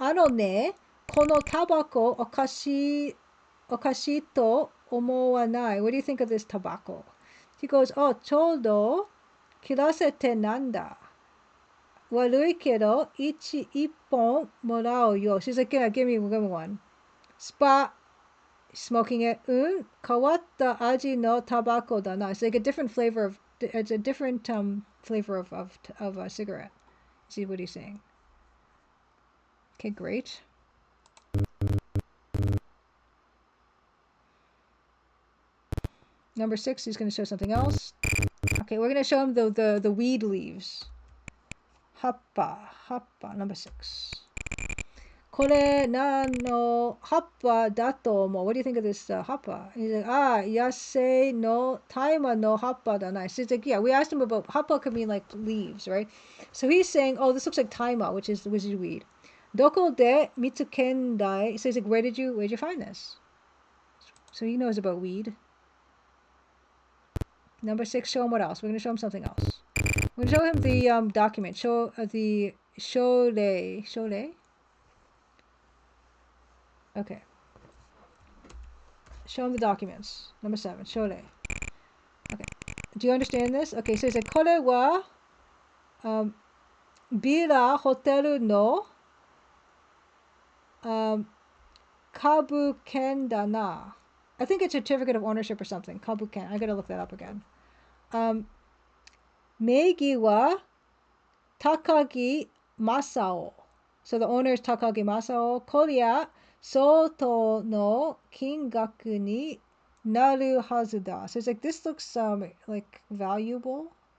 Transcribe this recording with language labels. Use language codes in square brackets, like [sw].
[ja] ね、このタバコおかしいと思わない。 [en] What do you think of this tobacco? He goes, [ja] ちょうど切らせてなんだ。悪いけど、一本もらうよ。 [en] She's like, yeah, give me one. Spot, smoking it. [ja] 変わった味のタバコだな. [en] It's like a different flavor of, it's a different flavor of a cigarette. See what he's saying. Okay, great. Number 6, he's going to show something else. Okay, we're going to show him the weed leaves. Happa, number 6. [ja] これ何の葉っぱだと思う? [en] What do you think of this happa? He's like, [ja] 野生の大麻の葉っぱだな. [en] So he's like, yeah, we asked him about, happa could mean like leaves, right? So he's saying, this looks like taima, which is weed. [ja] どこで見つけんだい? [en] So he's like, where did you find this? So he knows about weed. Number 6, show him what else? We're going to show him something else. We're going to show him the document. Show the shorei. Okay. Show him the documents. Number 7, shorei. Okay. Do you understand this? Okay, so he said, [ja] これはビラホテルの株券だな. [en] I think it's a certificate of ownership or something. Kabuken. I gotta look that up again. [ja] 名義は高木正夫. [en] So the owner is Takagi Masao. [ja] こりゃ相当の金額になるはずだ. [en] So it's like, this looks like valuable.